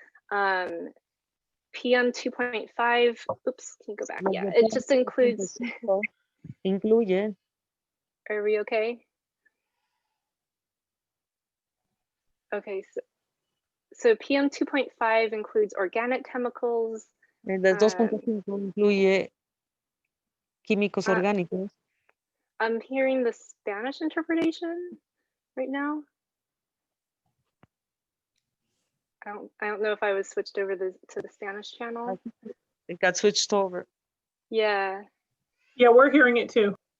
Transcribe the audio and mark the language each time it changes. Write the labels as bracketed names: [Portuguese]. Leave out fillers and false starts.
[English] PM 2.5, oops, can you go back? Yeah, it just includes. [Spanish] Incluye. [English] Are we okay? Okay, so PM 2.5 includes organic chemicals. [Spanish] El de 2.5 incluye químicos orgánicos. [English] I'm hearing the Spanish interpretation right now. I don't know if I was switched over to the Spanish channel. It got switched over. Yeah. Yeah, we're hearing it too.